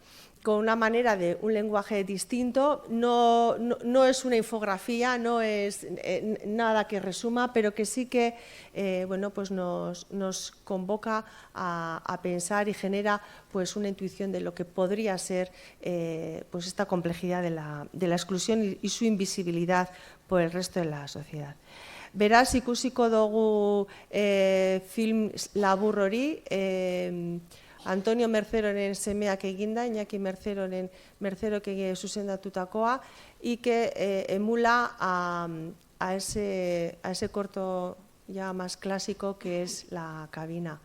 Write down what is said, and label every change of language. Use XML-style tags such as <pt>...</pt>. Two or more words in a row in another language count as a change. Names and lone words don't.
<es>Con una manera de un lenguaje distinto, no es una infografía, no es nada que resuma, pero que sí que bueno, pues nos convoca a pensar y genera pues una intuición de lo que podría ser pues esta complejidad de la exclusión y su invisibilidad por el resto de la sociedad.</es> <eu>Beraz, ikusiko dugu film labur hori, Antonio Merceroren semeak eginda, Iñaki Mercerok zuzendatutakoa,</eu> <es>y que emula a ese corto ya más clásico que es La cabina.</es>